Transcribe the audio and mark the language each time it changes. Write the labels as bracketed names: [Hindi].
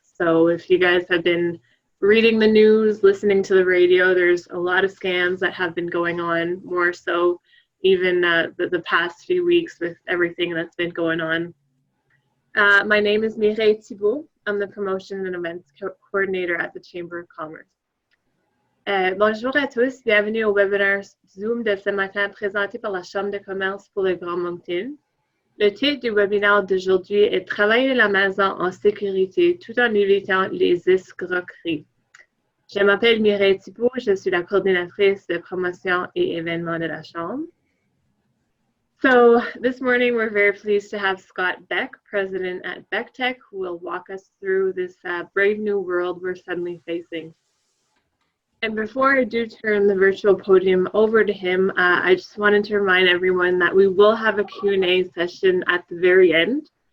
[English] So if you guys have been reading the news, listening to the radio, there's a lot of scams that have been going on, more so even the past few weeks with everything that's been going on. My name is Mireille Thibault. I'm the Promotion and Events Coordinator at the Chamber of Commerce. [French] Bonjour à tous, bienvenue au webinaire Zoom de ce matin présenté par la Chambre de commerce pour le Grand Moncton. Le titre du webinaire d'aujourd'hui est Travailler la maison en sécurité tout en évitant les escroqueries. Je m'appelle Mireille Thibault, je suis la coordinatrice de promotion et événements de la Chambre. [English] So this morning, we're very pleased to have Scott Beck, president at Becktek, who will walk us through this brave new world we're suddenly facing. And before I do turn the virtual podium over to him, I just wanted to remind everyone that we will have a Q&A session at the very end.